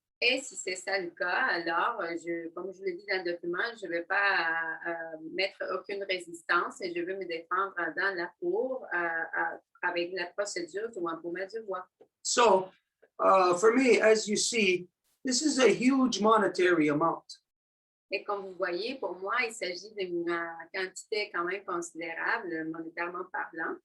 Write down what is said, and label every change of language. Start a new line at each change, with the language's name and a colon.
French: Et si c'est ça le cas, alors, comme je le dis dans le document, je ne vais pas mettre aucune résistance et je vais me défendre dans la cour avec la procédure du wampum du Voies.
English: So, for me, as you see, this is a huge monetary amount.
French: Et comme vous voyez, pour moi, il s'agit d'une quantité quand même considérable, monétairement parlant.